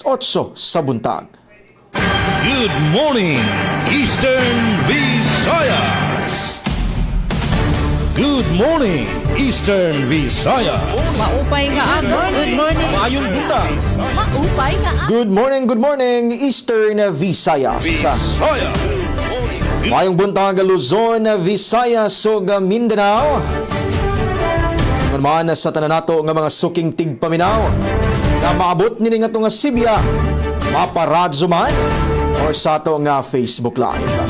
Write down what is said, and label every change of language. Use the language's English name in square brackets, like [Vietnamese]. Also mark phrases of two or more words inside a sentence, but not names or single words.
[Cebuano] 8 sa buntag. [English] Good morning, Eastern Visayas! Good morning, Eastern Visayas! [Waray] Maupay nga aga. [English] Good morning. [Cebuano] Mayong buntag! [Waray] Maupay nga aga. [English] Good morning, Eastern Visayas. Visayas! [Cebuano] Mayong buntag Luzon, Visayas ug Mindanao. Ingon man sa tanan nato nga mga suking tigpaminaw na maabot nini nga nga Sibya, maparadyo man or sa ato nga Facebook Live.